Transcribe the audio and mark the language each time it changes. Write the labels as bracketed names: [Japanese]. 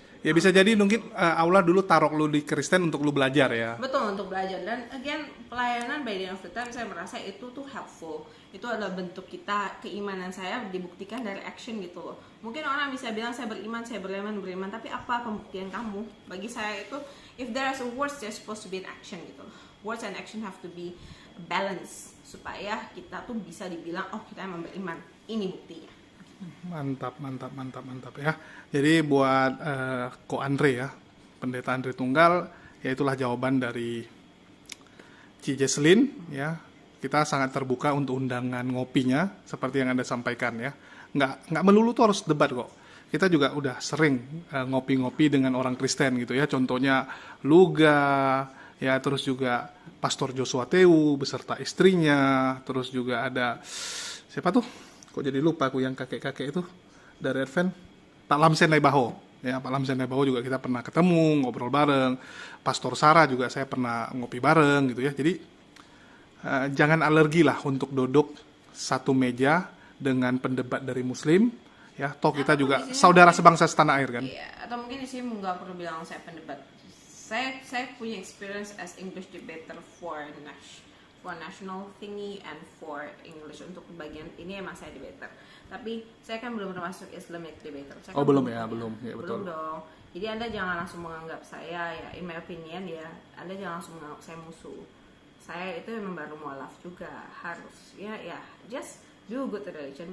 [Indonesian] Ya bisa jadi mungkin Allah dulu taruh lu di Kristen untuk lu belajar ya. Betul, untuk belajar. Dan again, pelayanan [English] by the end of the time [Indonesian] saya merasa itu tuh helpful. Itu adalah bentuk kita, keimanan saya dibuktikan dari action gitu loh. Mungkin orang bisa bilang saya beriman, tapi apa pembuktian kamu? Bagi saya itu, [English] if there is a words, there's supposed to be an action gitu loh. Words and action have to be balance [Indonesian] supaya kita tuh bisa dibilang, oh kita emang beriman. Ini buktinya. Mantap ya. Jadi buat Ko Andre ya, Pendeta Andre Tunggal, ya itulah jawaban dari Ci Jesslyn ya. Kita sangat terbuka untuk undangan ngopinya seperti yang Anda sampaikan ya. Nggak melulu tuh harus debat kok. Kita juga udah sering ngopi-ngopi dengan orang Kristen gitu ya. Contohnya Luga ya, terus juga Pastor Joshua Teu beserta istrinya, terus juga ada siapa tuh? Kok jadi lupa aku yang kakek-kakek itu dari Advent, Pak Lamsen Naibaho ya. Pak Lamsen Naibaho juga kita pernah ketemu, ngobrol bareng. Pastor Sarah juga saya pernah ngopi bareng gitu ya. Jadi jangan alergi lah untuk duduk satu meja dengan pendebat dari Muslim ya. Toh kita juga saudara sebangsa setanah air kan. Iya, atau mungkin di sini nggak perlu bilang saya pendebat. Saya punya [English] experience as English debater for national thingy and for English. [Indonesian] Untuk bagian ini emang saya debater. Tapi saya kan belum termasuk Islamic debater. Saya kan belum ya, belum. Ya, belum betul. dong. Jadi Anda jangan langsung menganggap saya ya, [English] in my opinion [Indonesian] ya, Anda jangan langsung menganggap saya musuh. Saya itu memang baru mualaf juga, harus ya [English] just do good religion.